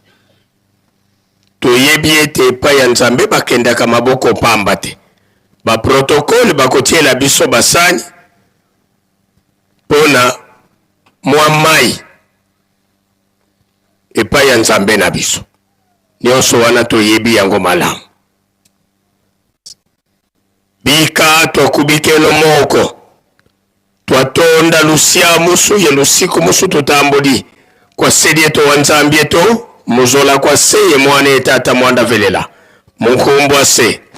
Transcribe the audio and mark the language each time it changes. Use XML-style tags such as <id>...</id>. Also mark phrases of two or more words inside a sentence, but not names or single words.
<ln>toyebi ete epai ya nzambe bakendaka maboko pamba te baprotokole bakotiela biso basani mpona mwa mai epai ya nzambe na biso nyonso wana toyebi yango malamu bika</ln> <kg>twakubikelo moko twatonda lusia musu ye lusiku musu tutambuli kwa sedi eto wa nzambi eto muzola kwa se ye mwana etata mwanda velela munkumbwa se</kg>